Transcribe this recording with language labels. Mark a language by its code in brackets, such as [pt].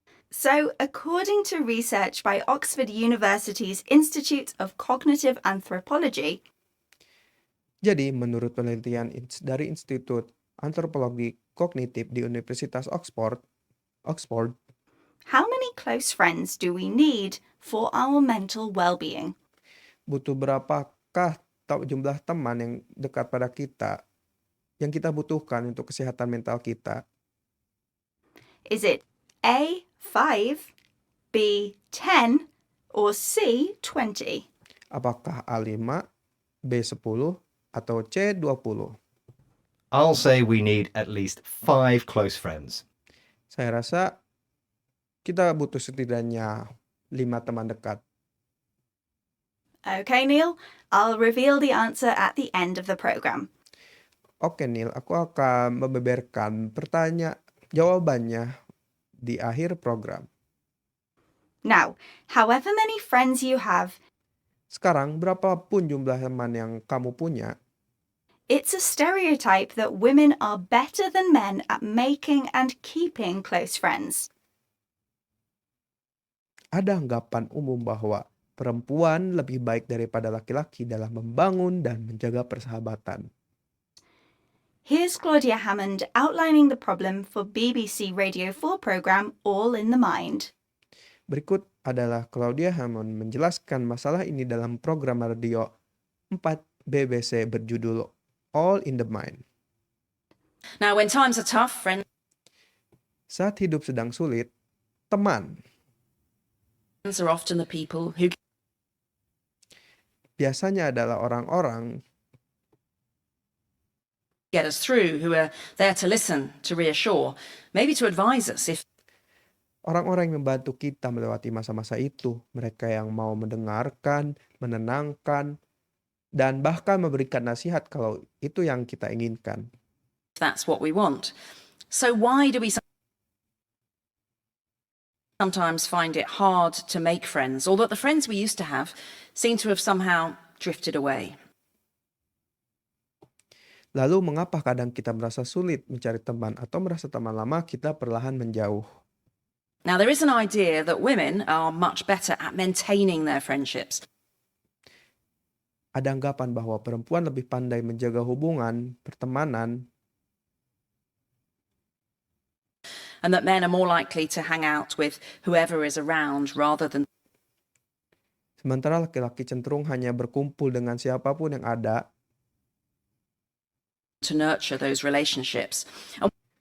[en] So, according to research by Oxford University's Institute of Cognitive Anthropology, [id] Jadi, menurut penelitian dari Institut Antropologi Kognitif di Universitas Oxford, [en] how many close friends do we need for our mental well-being? [id] butuh berapakah jumlah teman yang dekat pada kita yang kita butuhkan untuk kesehatan mental kita? [en] Is it A, 5, B, 10, or C, 20? [id] Apakah A5, B10, atau C20? [en] I'll say we need at least 5 close friends. [id] Saya rasa kita butuh setidaknya 5 teman dekat. [en] Okay, Neil, I'll reveal the answer at the end of the program. [id] Oke, Neil, aku akan membeberkan jawabannya di akhir program. [en] Now, however many friends you have, [id] Sekarang, berapapun jumlah teman yang kamu punya, [en] it's a stereotype that women are better than men at making and keeping close friends. [id] ada anggapan umum bahwa perempuan lebih baik daripada laki-laki dalam membangun dan menjaga persahabatan. [en] Here's Claudia Hammond outlining the problem for BBC Radio 4 program All in the Mind. [id] Berikut adalah Claudia Hammond menjelaskan masalah ini dalam program radio 4 BBC berjudul All in the Mind. [en] Now, when times are tough, friends [id] Saat hidup sedang sulit, teman [en] are often the people who [id] biasanya adalah orang-orang [en] get us through, who are there to listen, to reassure, maybe to advise us if [id] orang-orang yang membantu kita melewati masa-masa itu. Mereka yang mau mendengarkan, menenangkan, dan bahkan memberikan nasihat kalau itu yang kita inginkan. [en] that's what we want. So why do we sometimes find it hard to make friends, although the friends we used to have seem to have somehow drifted away? [id] Lalu mengapa kadang kita merasa sulit mencari teman atau merasa teman lama kita perlahan menjauh? [en] Now, there is an idea that women are much better at maintaining their friendships. [id] Ada anggapan bahwa perempuan lebih pandai menjaga hubungan, pertemanan, [en] And that men are more likely to hang out with whoever is around rather than [id] sementara laki-laki cenderung hanya berkumpul dengan siapapun yang ada, [en] to nurture those relationships. And